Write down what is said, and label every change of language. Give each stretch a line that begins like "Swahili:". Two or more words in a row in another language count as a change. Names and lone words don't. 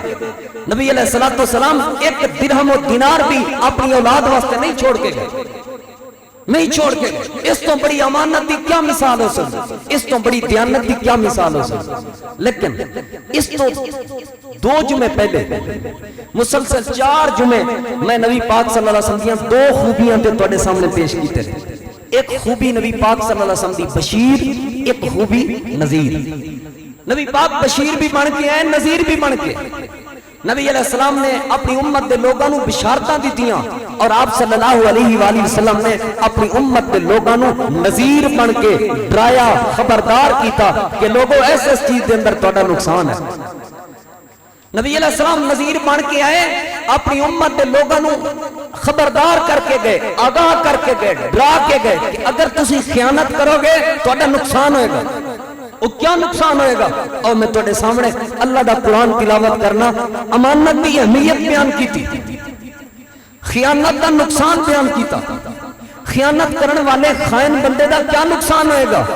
Urdu: نبی
Arabic: علیہ الصلوۃ والسلام
Urdu: ایک درہم و دینار بھی اپنی اولاد واسطے نہیں چھوڑ کے گئے، نہیں چھوڑ کے گئے۔
Punjabi: اس تو بڑی امانت دی کیا مثال ہو سکتی، اس تو بڑی دیانت دی کیا مثال ہو سکتی۔ لیکن اس تو 2 جمعے پہلے مسلسل 4 جمعے میں نبی پاک
Arabic: صلی اللہ علیہ وسلم
Punjabi: کی 2 خوبیاں تے تواڈے سامنے پیش کیتے ہیں۔ ایک خوبی نبی پاک
Arabic: صلی اللہ علیہ وسلم
Punjabi: دی بشیر، ایک خوبی نذیر۔ نبی پاک بشیر بھی بن کے آئے، نذیر بھی بن کے۔ نبی علیہ السلام نے اپنی امت دے لوگاں نو بشارتاں دتیاں، اور آپ
Arabic: صلی اللہ علیہ وآلہ وسلم
Punjabi: نے اپنی امت دے لوگاں نو نذیر بن کے ڈرایا، خبردار کیتا کہ لوگوں ایسے چیز دے اندر تہاڈا نقصان ہے۔ نبی علیہ السلام نذیر بن کے آئے، اپنی امت دے لوگاں نو خبردار کر کے گئے، آگاہ کر کے گئے، ڈرا کے گئے کہ اگر تسی خیانت کرو گے تہاڈا نقصان ہوئے گا۔ وہ کیا نقصان ہوئے گا؟ اور میں تہاڈے سامنے اللہ دا قرآن تلاوت کرنا، امانت دی اہمیت بیان کیتی، خیانت دا نقصان بیان کیتا، خیانت کرنے والے خائن بندے دا کیا نقصان ہوئے گا۔